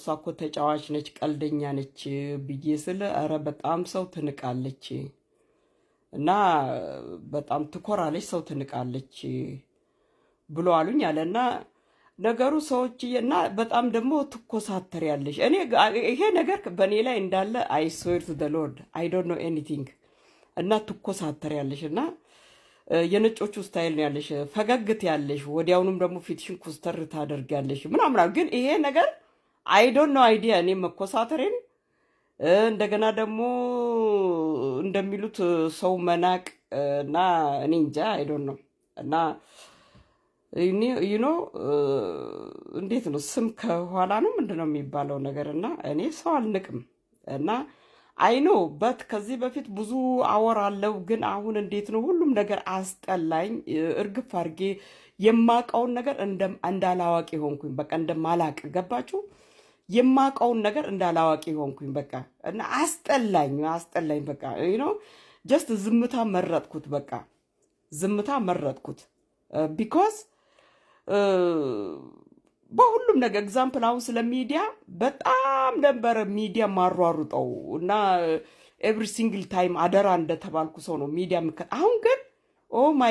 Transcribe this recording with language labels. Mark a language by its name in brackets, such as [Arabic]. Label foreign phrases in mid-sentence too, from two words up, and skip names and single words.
[Amharic] እኮ ተጫዋች ነች ቀልደኛ ነች ብዬ ስለ አረ በጣም ሰው ትንቃለች እና በጣም ትኮራለች ሰው ትንቃለች ብሎ አሉኝ አለና ነገሩ ሰዎችዬና በጣም ደግሞ ትኮሳተሪያለሽ። እኔ ይሄ ነገር በኔ ላይ እንዳለ [English] I swear to the Lord I don't know anything [Amharic] እና ትኮሳተሪያለሽ እና የነጮቹ ስታይል ነው ያለሽ ፈገግት ያለሽ ወዲያውኑም ደግሞ ፊትሽን ኩስተር ታደርጊያለሽ ምናምን ግን ይሄ ነገር [English] I don't know idea [Amharic] እኔ መኮሳተሬን እንደገና ደግሞ እንደሚሉት ሰው መናቅ እና እኔ እንጃ [English] I don't know [Amharic] እና [English] you know [Amharic] እንዴት ነው ስም ከኋላ ነው ምንድነው የሚባለው ነገርና እኔ ሰው አልንቅም እና [English] I know but [Amharic] ከዚህ በፊት ብዙ አወራለሁ ግን አሁን እንዴት ነው ሁሉም ነገር አስጠላኝ እርግፍ አርጌ የማቃውን ነገር እንዳላዋቂ ሆንኩኝ በቃ እንደማላቅ ገባችሁ የማቃውን ነገር እንዳላዋቂ ሆንኩኝ በቃ እና አስጠላኝ በቃ [English] you know just [Amharic] ዝምታ መረጥኩት በቃ ዝምታ መረጥኩት because በሁሉም ነገር ኤግዛምፕል አሁን ስለ ሚዲያ በጣም ነበር ሚዲያ ማሯሩጠው እና [English] every single time [Amharic] አደራ እንደተባልኩ ሰው ነው ሚዲያ አሁን ግን [English] oh my